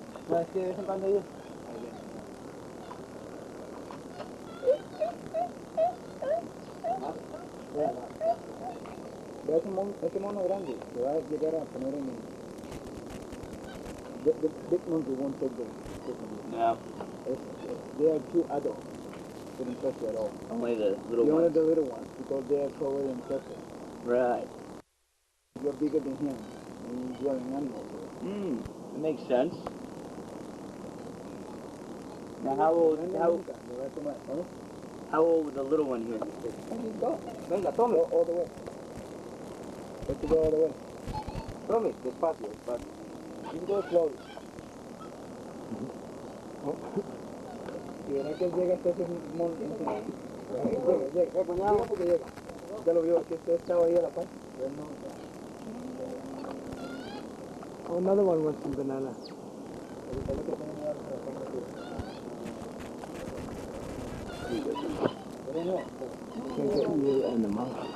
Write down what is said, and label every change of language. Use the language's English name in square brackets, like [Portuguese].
[Spanish] No, es que de vez en cuando ellos... Ve ese mono grande, que va a llegar a poner en el... [English] The big monkey won't take the... No. They are too adult. wouldn't touch you at all. Only the little You only ones. the little ones, because they are taller and tougher. Right. You're bigger than him, and you're an animal. That makes sense. Now how old would the little one here be? Go. [Spanish] Venga, tome. [English] Go all the way. Let's go all the way. [Spanish] Tome, despacio, despacio. [English] You go slowly. [Spanish] Y verá que él llega hasta ese monte. Llega, cuñado, porque llega. Ya lo vio, que usted estaba ahí a la par. [English] Oh, another one wants some banana. Can't get you and the mouse.